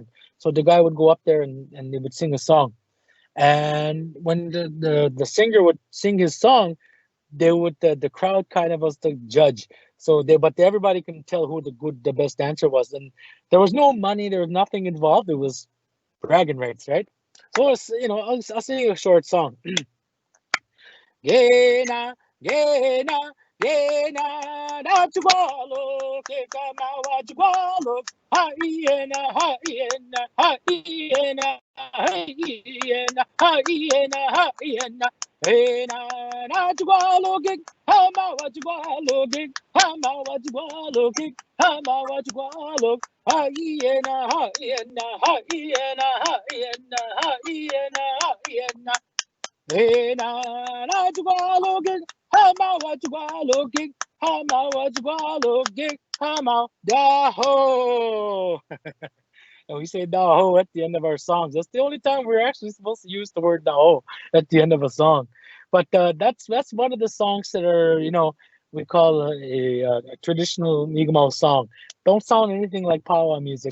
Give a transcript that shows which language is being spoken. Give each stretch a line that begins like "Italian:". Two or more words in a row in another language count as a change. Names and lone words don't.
English: So the guy would go up there and they would sing a song. And when the singer would sing his song, the crowd kind of was the judge. So everybody can tell who the best dancer was. And there was no money, there was nothing involved. It was bragging rights, right? So I'll sing a short song.
Mi'kmaw: Gena, gena, gena, nachugalo, kekama wachugalo, hyena, hyena, hyena, hyena, hyena, hyena, hena, nachugalo, kek, hama wachugalo, kek, hama wachugalo, kek, hama wachugalo, hyena, hyena, hyena, hyena, hyena, hyena. Hena Najwalogig, Hama Wajwalogig, Hama Wajwalogig, Hama Daho.
English: And we say Daho at the end of our songs. That's the only time we're actually supposed to use the word Daho at the end of a song. But that's one of the songs that are, we call a traditional Mi'kmaw song. Don't sound anything like powwow music.